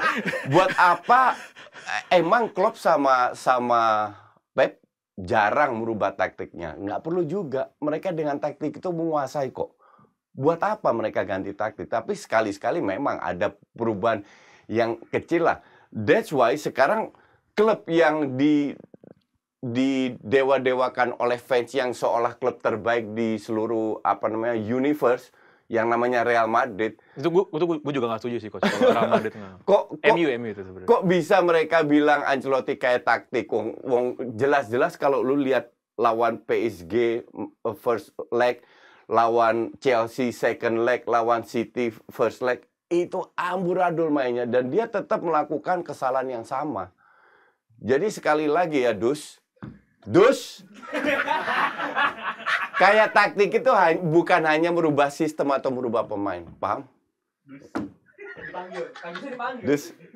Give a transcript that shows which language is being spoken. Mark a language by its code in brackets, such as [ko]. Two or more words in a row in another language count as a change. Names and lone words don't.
[id] Buat apa, emang Klopp sama Pep jarang merubah taktiknya. Nggak perlu juga. Mereka dengan taktik itu menguasai kok. Buat apa mereka ganti taktik? Tapi sekali-sekali memang ada perubahan yang kecil lah. [en] That's why [id] sekarang klub yang didewa-dewakan oleh fans yang seolah klub terbaik di seluruh universe, yang namanya Real Madrid. Itu gue juga nggak setuju sih coach. Kalau Real Madrid nggak. MU itu sebenarnya. Kok bisa mereka bilang Ancelotti kayak taktik? Wong jelas-jelas kalau lu lihat lawan PSG [en] first leg, [id] lawan Chelsea [en] second leg, [id] lawan City [en] first leg, [id] itu amburadul mainnya dan dia tetap melakukan kesalahan yang sama. Jadi sekali lagi ya Dus, kayak taktik itu bukan hanya merubah sistem atau merubah pemain, paham? Dus.